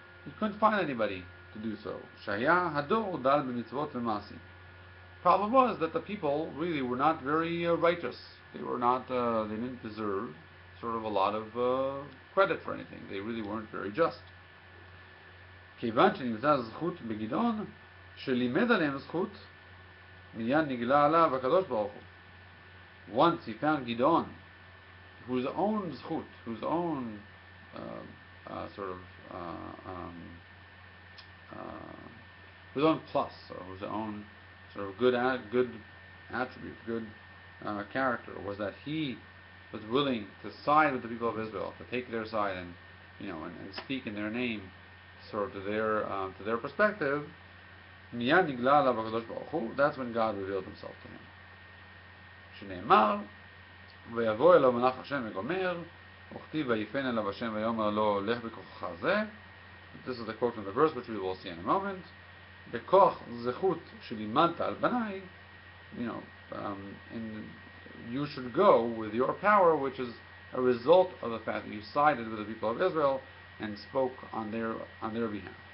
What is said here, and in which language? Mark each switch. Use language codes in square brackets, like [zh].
[en] He couldn't find anybody to do so. [he] Shaya hador dal b'mitzvot v'masim. [en] Problem was that the people really were not very righteous. They were not. They didn't deserve sort of a lot of credit for anything. They really weren't very just. [he] כיוון שנמצא זכות בגדעון, שלימד עליהם זכות, מיד נגלה עליו הקדוש ברוך הוא. [en] Once he found Gideon, whose own zchut, whose own whose own plus, or whose own sort of good attribute, good character, was that he was willing to side with the people of Israel, to take their side and and speak in their name, sort of to their perspective. [he] Miyad nigla alav hakadosh baruch hu. [en] That's when God revealed Himself to him. [he] שנאמר, ויבוא אליו מלאך השם וגומר, וכתיב ויפן אליו השם ויאמר לו, לך בכוחך זה. [en] This is the quote from the verse, which we will see in a moment. [he] בכוח זכות שלימדת על בניי, in [en] you should go with your power, which is a result of the fact that you sided with the people of Israel and spoke on their behalf.